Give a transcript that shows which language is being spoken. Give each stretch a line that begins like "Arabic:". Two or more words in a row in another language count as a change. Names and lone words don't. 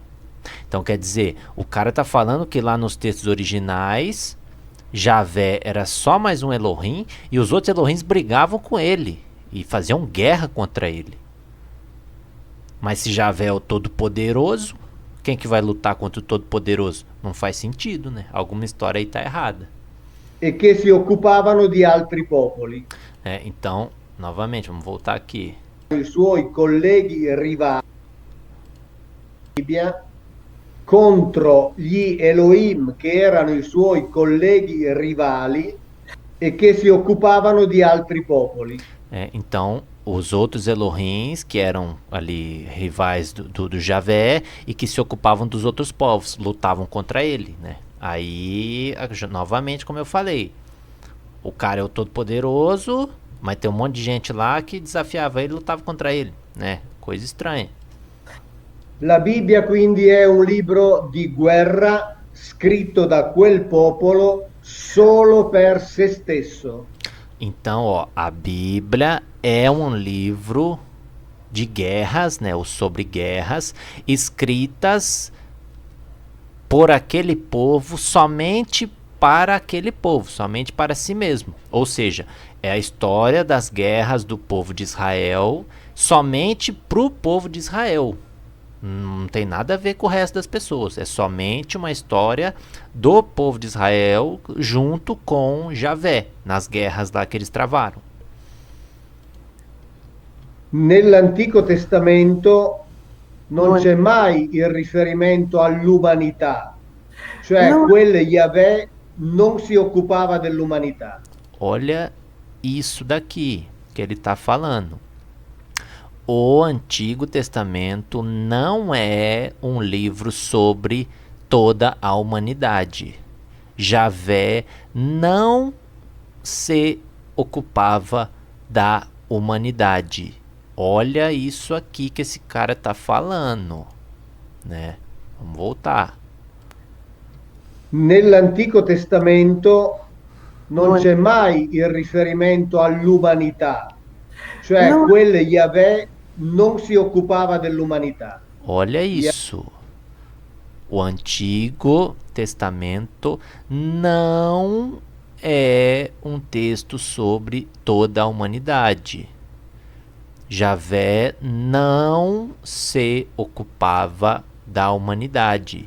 Portuguese: Então quer dizer, o cara tá falando que lá nos textos originais Javé era só mais um Elohim e os outros Elohims brigavam com ele e faziam guerra contra ele. Mas se Javé é o Todo-Poderoso, quem que vai lutar contra o Todo-Poderoso? Não faz sentido, né? Alguma história aí tá errada.
Italian: e che si occupavano di altri popoli.
Portuguese: Então, novamente, vamos voltar aqui.
Italian: I suoi colleghi rivali contro gli Elohim, che erano i suoi colleghi rivali e che si occupavano di altri popoli.
Portuguese: Então, os outros Elohims, que eram ali rivais do Javé e que se ocupavam dos outros povos, lutavam contra ele, né? Aí, novamente, como eu falei, o cara é o todo-poderoso, mas tem um monte de gente lá que desafiava ele e lutava contra ele, né? Coisa estranha.
Italian: La Bibbia quindi è un libro di guerra scritto da quel popolo solo per se stesso.
Portuguese: Então, ó, a Bíblia é um livro de guerras, né, ou sobre guerras, escritas por aquele povo, somente para aquele povo, somente para si mesmo. Ou seja, é a história das guerras do povo de Israel, somente para o povo de Israel. Não tem nada a ver com o resto das pessoas. É somente uma história do povo de Israel junto com Javé, nas guerras lá que eles travaram.
Italian: Nell'Antico Testamento non c'è mai il riferimento all'umanità, cioè quel Yahweh non si occupava dell'umanità.
Portuguese: Olha isso daqui que ele está falando. O Antigo Testamento não é um livro sobre toda a humanidade. Javé não se ocupava da humanidade. Olha isso aqui que esse cara tá falando, né? Vamos voltar.
Italian: Nell'Antico Testamento non c'è mai il riferimento all'umanità, cioè quel Yahweh non si occupava dell'umanità.
Portuguese: Olha isso. O Antigo Testamento não é um texto sobre toda a humanidade. Javé não se ocupava da humanidade.